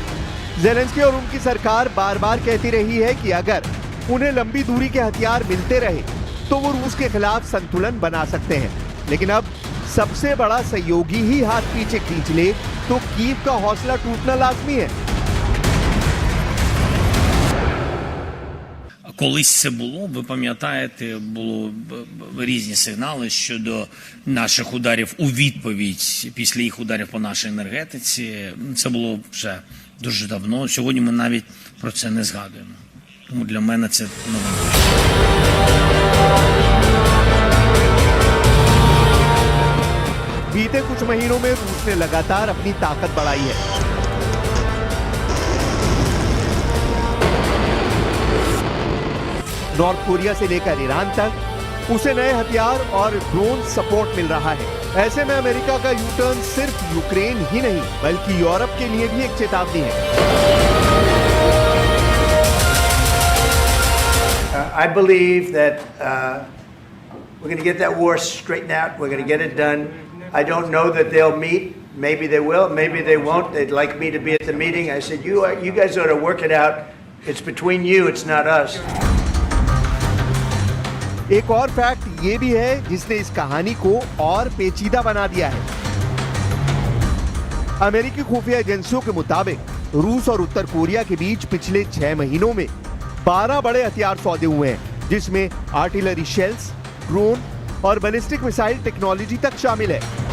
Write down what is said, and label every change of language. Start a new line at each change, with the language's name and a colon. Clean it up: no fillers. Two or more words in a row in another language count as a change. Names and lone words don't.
Hindi: ज़ेलेंस्की और उनकी सरकार बार बार कहती रही है कि अगर उन्हें लंबी दूरी के हथियार मिलते रहे तो वो रूस के खिलाफ संतुलन बना सकते हैं। लेकिन अब सबसे बड़ा सहयोगी ही हाथ पीछे खींच ले तो कीव का हौसला टूटना लाजमी है।
Ukrainian: Колись це було, ви пам'ятаєте, було різні сигнали щодо наших ударів у відповідь після їх ударів по нашій енергетиці. Це було вже дуже давно. Сьогодні ми навіть про це не згадуємо. Тому для мене це новина.
Hindi: बीते कुछ महीनों में रूस ने लगातार अपनी ताकत बढ़ाई है। नॉर्थ कोरिया से लेकर ईरान तक उसे नए हथियार और
English: drone support
Hindi: मिल रहा है। ऐसे में अमेरिका का
English: U turn
Hindi: सिर्फ यूक्रेन ही नहीं बल्कि यूरोप के लिए भी एक चेतावनी है।
English: I believe that we're going to get that war straightened out. We're going to get it done. I don't know that they'll meet. Maybe they will. Maybe they won't. They'd like me to be at the meeting. I said, you guys ought to work it out. It's between you. It's not us.
Hindi: एक और फैक्ट ये भी है जिसने इस कहानी को और पेचीदा बना दिया है। अमेरिकी खुफिया एजेंसियों के मुताबिक रूस और उत्तर कोरिया के बीच पिछले 6 महीनों में 12 बड़े हथियार सौदे हुए हैं, जिसमें
English: artillery shells,
Hindi: ड्रोन और
English: ballistic missile technology
Hindi: तक शामिल है।